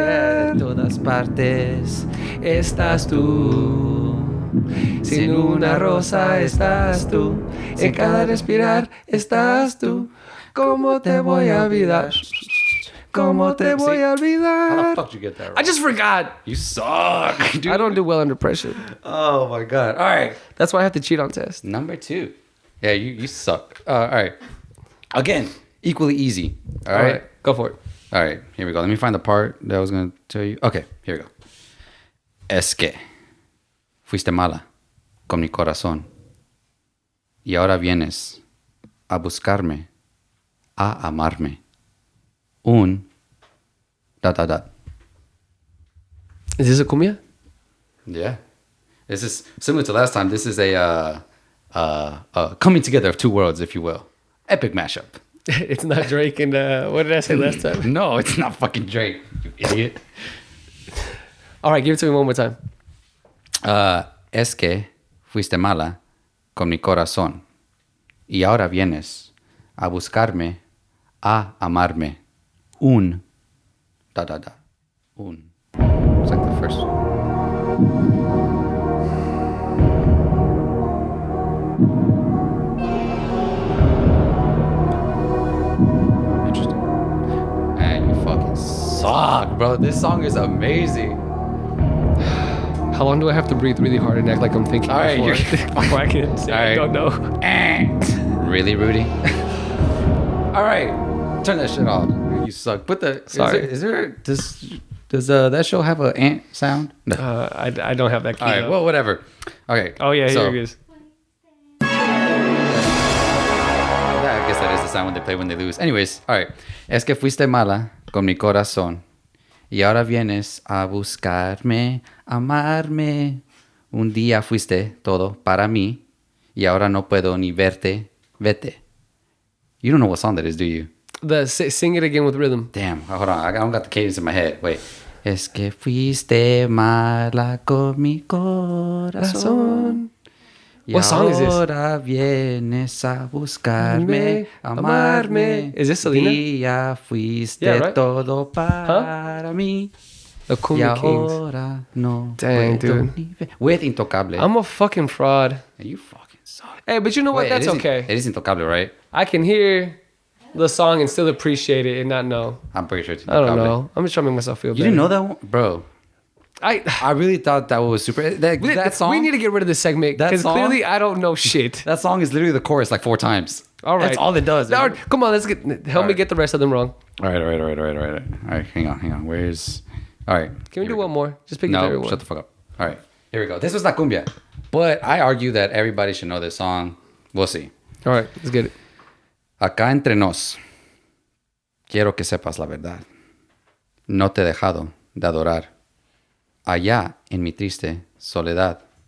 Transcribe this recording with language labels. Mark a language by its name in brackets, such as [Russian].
[English] Yeah, [Spanish] en todas partes estás tú. Si en una rosa estás tú. En cada respirar estás tú. Como te voy a olvidar. ¿Cómo te voy a olvidar? [English] How the fuck did you get that right? I just forgot. You suck, dude. I don't do well under pressure. Oh my god. All right. That's why I have to cheat on tests. Number 2. Yeah, you suck. All right. Again, equally easy. All right. Go for it. All right. Here we go. Let me find the part that I was going to tell you. Okay. Here we go. [Spanish] Es que fuiste mala con mi corazón y ahora vienes a buscarme, a amarme. Un ... [English] Is this a cumbia? Yeah. This is similar to last time. This is a coming together of 2 worlds, if you will. Epic mashup. It's not Drake and what did I say last time? No, it's not fucking Drake, you idiot. All right, give it to me one more time. [Spanish] Es que fuiste mala con mi corazón y ahora vienes a buscarme, a amarme. [English] Un ... Un. It's like the first one. Interesting. Man, you fucking suck, bro. This song is amazing. How long do I have to breathe really hard and act like I'm thinking? All right, before I can say I don't know. Really, Rudy? All right, turn that shit off. You suck. Put the. Sorry. Does that show have an ant sound? No. I don't have that key. All right. Well, whatever. Okay. Oh yeah, here it is. sound when they play when they lose. Anyways, all right. [Spanish] Es que fuiste mala con mi corazón y ahora vienes a buscarme, amarme. Un día fuiste todo para mí y ahora no puedo ni verte, vete. [English] You don't know what song that is, do you? Sing it again with rhythm. Damn, hold on. I don't got the cadence in my head. Wait. [Spanish] Es que fuiste mala con mi corazón. Y [English] what song is this? [Spanish] Ahora vienes a buscarme, amarme. [English] Is this Selena? [Spanish] Día fuiste todo para mí. [English] The Cumbia Kings. [Spanish] Ahora no [English] Dang, dude. With Intocable. I'm a fucking fraud. And you fucking suck. Hey, but you know what? Wait, That's okay. It is Intocable, right? I can hear the song and still appreciate it and not know. I'm pretty sure it's I Intocable. don't know. I'm just trying to make myself feel better. You didn't know that one? Bro. I really thought that was super. That song. We need to get rid of this segment because clearly I don't know shit. That song is literally the chorus like 4 times. All right. That's all it does. No, come on, help me get the rest of them wrong. All right. Hang on. Where's... All right. Can we do one more? Just pick your favorite one. Shut the fuck up. All right. Here we go. This was not cumbia. But I argue that everybody should know this song. We'll see. All right. Let's get it. [Spanish] Acá entre nos. Quiero que sepas la verdad. No te he dejado de adorar. Allá en mi triste soledad.